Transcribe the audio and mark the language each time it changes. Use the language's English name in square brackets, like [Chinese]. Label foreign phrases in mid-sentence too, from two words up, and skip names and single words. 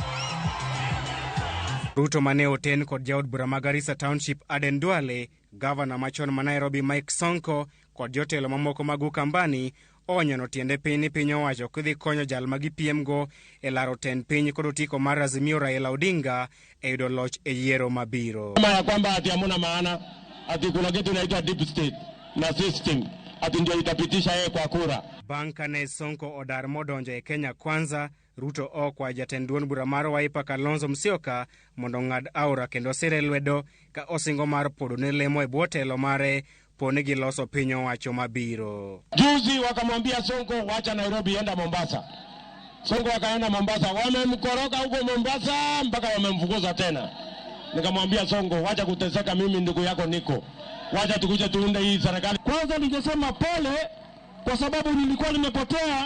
[Luo (Kenya and Tanzania)] Ruto mane oten kod jaod bura ma Garissa Township Aden Duale, gavana machon ma Nairobi Mike Sonko kod jotelo mamoko mag Ukambani onyono tiende piny ni piny owacho kidhi konyo jal ma gipiemgo e laro tend piny kod otiko mar Azimio Raila Odinga e yudo loch e yiero mabiro. [Swahili] Kama ya kwamba ati hamuna maana, ati kuna kitu inaitwa [English] deep state [Swahili] na system, ati ndio itapitisha yeye kwa kura. [Luo (Kenya and Tanzania)] Banka ne Sonko odar modonjo e Kenya Kwanza, Ruto okwa jatend duond bura mar Wiper Kalonzo Musyoka mondo ng'ad aura kendo sire lwedo ka osingo mar podo ne lemo e bwo telo mare pone gi loso piny owacho mabiro. [Swahili] Juzi wakamwambia Sonko wacha Nairobi enda Mombasa. Sonko akaenda Mombasa, wamemkoroka huko Mombasa mpaka wamemfukuza tena. Nikamwambia Sonko, wacha kuteseka, mimi ndugu yako niko. Wacha tukuje tuunde hii serikali. Kwanza ningesema pole kwa sababu nilikuwa nimepotea.